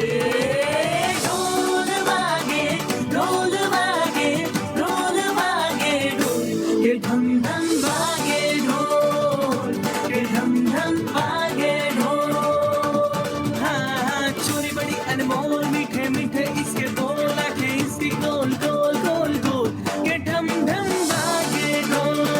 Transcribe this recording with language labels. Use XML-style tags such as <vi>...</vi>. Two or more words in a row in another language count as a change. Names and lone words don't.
<gu>રોલ વાગે, રોલ, કે ઢમ ઢમ વાગે ઢોલ, કે ઢમ ઢમ વાગે ઢોલ.</gu> <hi>हाँ चोरी बड़ी अनमोल मीठे मीठे इसके बोल आंखें इसकी गोल गोल गोल गोल</hi> <gu>કે ઢમ ઢમ વાગે ઢોલ</gu>